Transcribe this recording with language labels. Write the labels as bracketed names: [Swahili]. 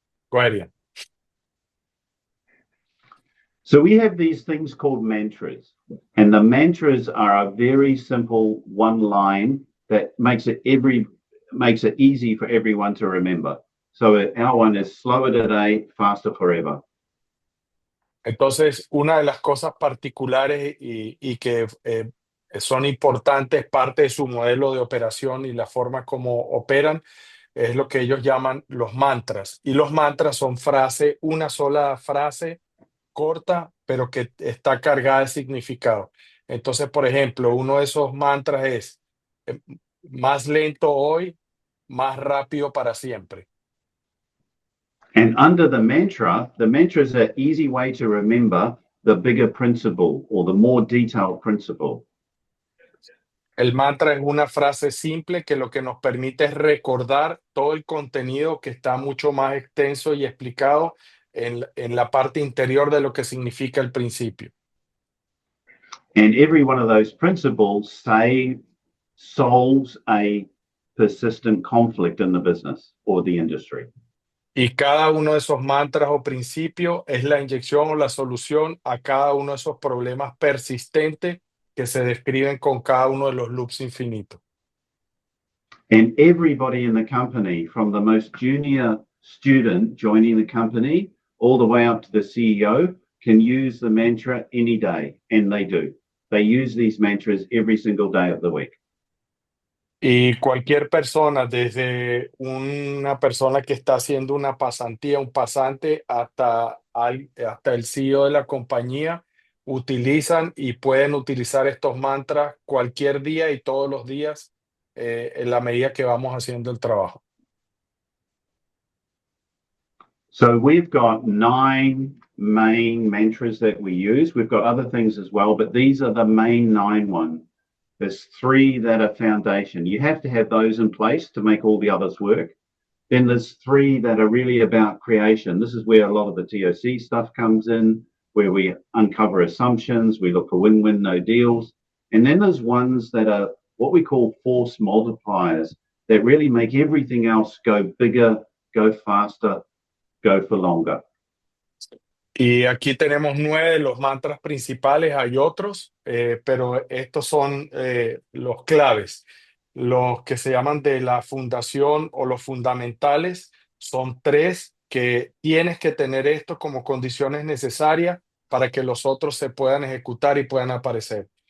[English] Go ahead, Ian. So we have these things called mantras, and the mantras are a very simple one line that makes it easy for everyone to remember. So our one is slower today, faster forever. [Spanish] Entonces, una de las cosas particulares y que son importantes, parte de su modelo de operación y la forma como operan, es lo que ellos llaman los mantras. Y los mantras son una sola frase corta, pero que está cargada de significado. Entonces, por ejemplo, uno de esos mantras es más lento hoy, más rápido para siempre. [English] And under the mantra is an easy way to remember the bigger principle or the more detailed principle. [Spanish] El mantra es una frase simple que lo que nos permite es recordar todo el contenido que está mucho más extenso y explicado en la parte interior de lo que significa el principio. [English] And every one of those principles solves a persistent conflict in the business or the industry. [Spanish] Y cada uno de esos mantras o principios es la inyección o la solución a cada uno de esos problemas persistentes que se describen con cada uno de los loops infinitos. [English] And everybody in the company, from the most junior student joining the company all the way up to the CEO, can use the mantra any day, and they do. They use these mantras every single day of the week. [Spanish] Y cualquier persona, desde una persona que está haciendo una pasantía, un pasante, hasta el CEO de la compañía, utilizan y pueden utilizar estos mantras cualquier día y todos los días en la medida que vamos haciendo el trabajo. [English] So we've got 9 main mantras that we use. We've got other things as well, but these are the main 9 ones. There's 3 that are foundation. You have to have those in place to make all the others work. Then there's 3 that are really about creation. This is where a lot of the TOC stuff comes in, where we uncover assumptions, we look for win-win, no deals. And then there's ones that are what we call force multipliers that really make everything else go bigger, go faster, go for longer. [Spanish] Y aquí tenemos 9 de los mantras principales, hay otros, pero estos son los claves. Los que se llaman de la fundación o los fundamentales son 3 que tienes que tener esto como condiciones necesarias para que los otros se puedan ejecutar y puedan aparecer.